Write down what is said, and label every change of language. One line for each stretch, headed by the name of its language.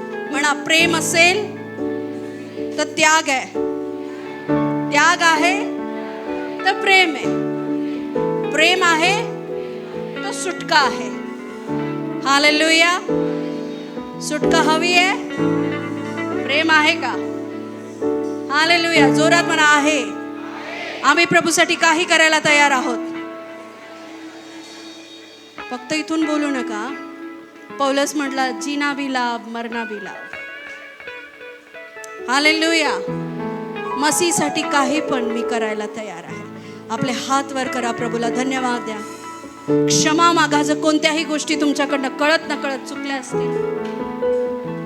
Marathi: म्हणा, प्रेम असेल तर त्याग आहे, त्याग आहे तर प्रेम आहे, प्रेम आहे तर सुटका आहे. हालेलुया. सुटका हवी आहे, प्रेम आहे का? हालेलुया. जोरात म्हणा, आहे. आम्ही प्रभूसाठी काही करायला तयार आहोत. फक्त इथून बोलू नका. पौलस म्हटला,
Hindi: जीना भी लाभ, मरना भी लाभ.
Marathi: हालेलुया. मसीसाठी काही पण मी करायला तयार आहे. आपले हात वर करा, प्रभूला धन्यवाद द्या. क्षमा मागा जर कोणत्याही गोष्टी तुमच्याकडनं कळत नकळत चुकल्या असतील.